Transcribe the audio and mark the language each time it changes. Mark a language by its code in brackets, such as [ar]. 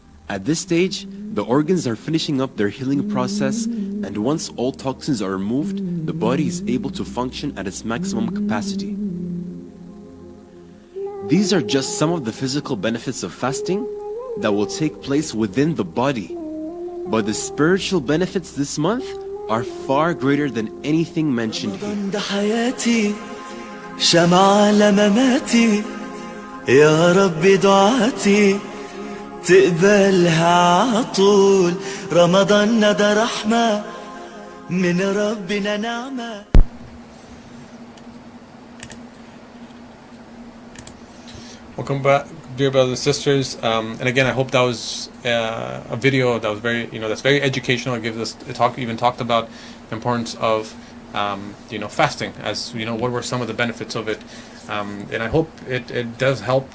[en] At this stage, the organs are finishing up their healing process, and once all toxins are removed, the body is able to function at its maximum capacity. These are just some of the physical benefits of fasting that will take place within the body. But the spiritual benefits this month are far greater than anything mentioned here. [ar] حياتي شمعة لمماتي يا رب دعاتي تقبلها عطول رمضان ندى رحمة من ربنا نعمة. [en] Welcome back, dear brothers and sisters. And again, I hope that was a video that was very, that's very educational. It gives us, even talked about the importance of, fasting. As what were some of the benefits of it? And I hope it does help.